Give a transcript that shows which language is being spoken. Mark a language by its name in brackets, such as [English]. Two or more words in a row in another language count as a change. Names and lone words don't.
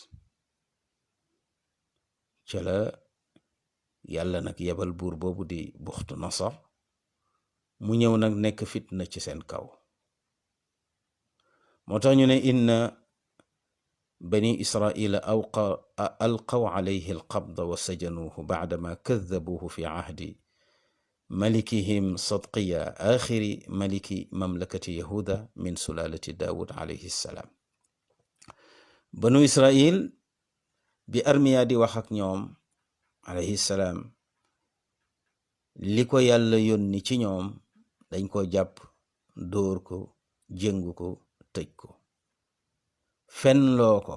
[Wolof] ca la yàlla nag yebal buur boobu di Buxtu Nasar mu ñëw nag nekk fitna ci seen kaw. [Arabic] moo tax ñu ne إن بني إسرائيل ألقوا عليه القبض و سجنوه بعدما كذبوه في عهد ملكهم صدقيا آخر ملك مملكة يهوذا من سلالة داود عليه السلام. [Wolof] banu israil bi Armiya di wax ak ñoom [Arabic] عليه السلام, [Wolof] li ko yàlla yónni ci ñoom dañ ko jàpp, dóor ko, jëngu ko, tëj ko, fen loo ko.